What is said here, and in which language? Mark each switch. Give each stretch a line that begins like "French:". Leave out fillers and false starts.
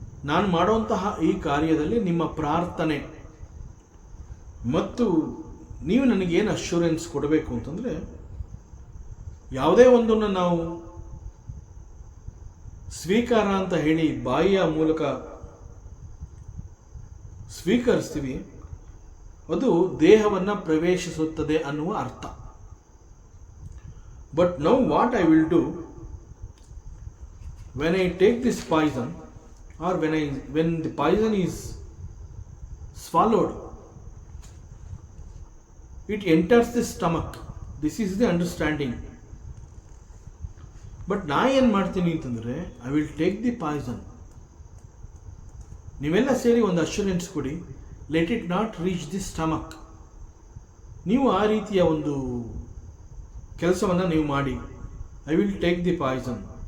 Kannada: ನಾನು ಮಾಡುವಂತಹ ಈ ಕಾರ್ಯದಲ್ಲಿ ನಿಮ್ಮ ಪ್ರಾರ್ಥನೆ ಮತ್ತು ನೀವು ನನಗೇನು ಅಶ್ಯೂರೆನ್ಸ್ ಕೊಡಬೇಕು ಅಂತಂದರೆ, ಯಾವುದೇ ಒಂದನ್ನು ನಾವು ಸ್ವೀಕಾರ ಅಂತ ಹೇಳಿ ಬಾಯಿಯ ಮೂಲಕ ಸ್ವೀಕರಿಸ್ತೀವಿ, ಅದು ದೇಹವನ್ನು ಪ್ರವೇಶಿಸುತ್ತದೆ ಅನ್ನುವ ಅರ್ಥ.
English: But now what I will do, when I take this poison, or when the poison is swallowed, it enters the stomach. This is the understanding. But
Kannada: ನಾ ಏನು ಮಾಡ್ತೀನಿ ಅಂತಂದರೆ,
English: I will take the poison.
Kannada: ನೀವೆಲ್ಲ ಸೇರಿ ಒಂದು assurance ಕೊಡಿ,
English: Let it not reach the stomach.
Kannada: ನೀವು ಆ ರೀತಿಯ ಒಂದು ಕೆಲಸವನ್ನು ನೀವು ಮಾಡಿ,
English: I will take the poison.